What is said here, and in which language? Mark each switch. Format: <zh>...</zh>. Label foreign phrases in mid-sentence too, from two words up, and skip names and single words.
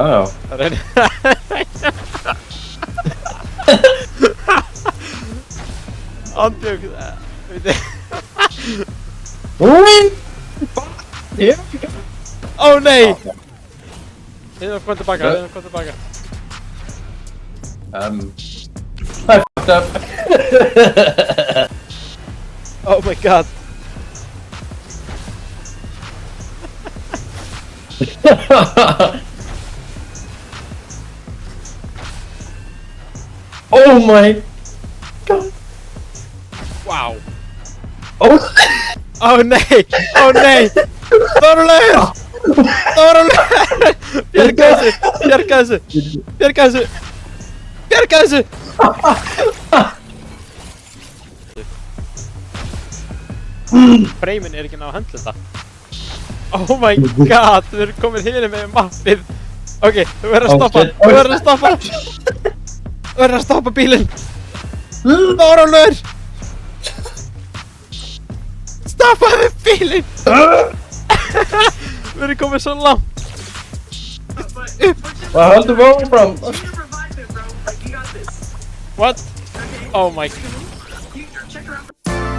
<is>Það er að reyna. Andjók. Úi! Ó nei! Við erum komið tilbaka. Það er fucked up.</is> <en>Oh my god. Oh my god. Wow. Oh.</en> <is>Oh nei! Þórólfur! Bjarga þessu! Freymin er ekki ná að handla þetta.</is> <en>Oh my god,</en> <is>við erum komin hérna með mappið. Ok, þú verður að stoppa bílinn. Þórólfur! Stoppaðu bílinn! Við erum komin svo langt. Hvað heldur við áfram?</is> <en>What? Oh my god.</en>